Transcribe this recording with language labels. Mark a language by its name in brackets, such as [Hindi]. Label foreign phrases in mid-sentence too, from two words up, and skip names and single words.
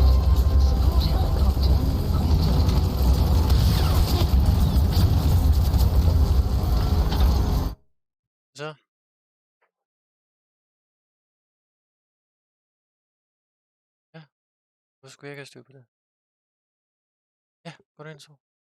[English] Support helicopter requested. [Danish] Så. Ja. Hvorfor skulle jeg ikke have styr på det? Ja, gå derind så.